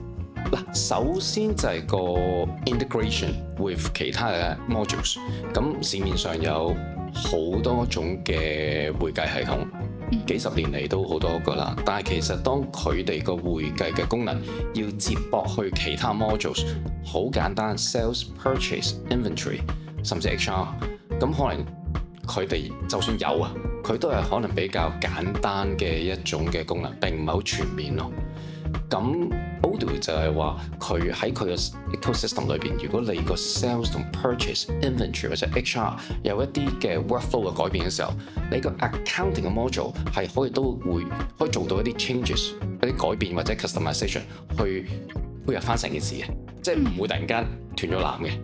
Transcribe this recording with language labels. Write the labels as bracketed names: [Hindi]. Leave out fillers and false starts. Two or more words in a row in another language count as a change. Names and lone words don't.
[Cantonese] 嗱，首先就係個 [English] integration with [Cantonese] 其他嘅 modules。咁市面上有好多種嘅會計系統，幾十年嚟都好多個啦。但係其實當佢哋個會計嘅功能要接駁去其他 modules， 好簡單 ，sales、purchase、inventory，甚至 HR， 咁可能佢哋就算有啊，佢都係可能比較簡單嘅一種嘅功能，並唔係好全面咯。咁 Odoo 就係話佢喺佢嘅 ecosystem 裏邊，如果你個 sales 同 purchase、inventory 或者 HR 有一啲嘅 workflow 嘅改變嘅時候，你個 accounting 嘅 module 係可以做到一啲 changes、一啲改變或者 customization 去配合翻成件事嘅，即係唔會突然間斷咗纜嘅。